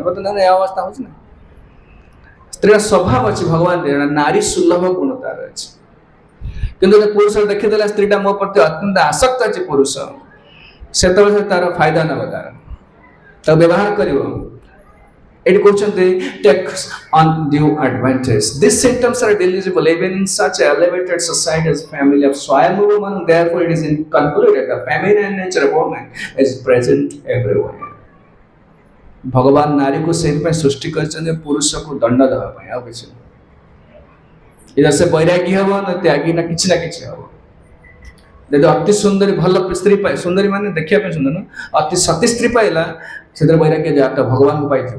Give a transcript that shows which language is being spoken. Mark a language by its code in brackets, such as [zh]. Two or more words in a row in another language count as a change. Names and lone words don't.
[or] ବର୍ତ୍ତମାନ ଏ ଅବସ୍ଥା ହେଉଛି ନା। ସ୍ତ୍ରୀର ସ୍ୱଭାବ ଅଛି ଭଗବାନ ଦେଲା, ନାରୀ ସୁଲଭ ଗୁଣ ତାର ଅଛି। କିନ୍ତୁ ପୁରୁଷ ଦେଖିଦେଲା ସ୍ତ୍ରୀଟା ମୋ ପ୍ରତି ଅତ୍ୟନ୍ତ ଆସକ୍ତ ଅଛି ପୁରୁଷ, ସେତେବେଳେ ତାର ଫାଇଦା ନେବ, ତାକୁ ବ୍ୟବହାର କରିବ। ଏଠି କହୁଛନ୍ତି [en] takes undue advantage. These symptoms are delusible even in such elevated society as family of Swayambhu woman. Therefore, it is concluded the feminine nature of woman is present everywhere. [or] ଭଗବାନ ନାରୀକୁ ସେଇଥିପାଇଁ ସୃଷ୍ଟି କରିଛନ୍ତି ପୁରୁଷକୁ ଦଣ୍ଡ ଦେବା ପାଇଁ, ଆଉ କିଛି ନାହିଁ। ଏଇଟା ସେ ବୈରାଗୀ ହବ ନା ତ୍ୟାଗୀ ନା କିଛି ହବ। ଯଦି ଅତି ସୁନ୍ଦରୀ ଭଲ ସ୍ତ୍ରୀ ପାଇ, ସୁନ୍ଦରୀ ମାନେ ଦେଖିବା ପାଇଁ ସୁନ୍ଦର, ଅତି ସତୀ ସ୍ତ୍ରୀ ପାଇଲା ସେଥିରେ ବୈରାଗ୍ୟ ଜାତ ଭଗବାନଙ୍କୁ ପାଇଥିବ।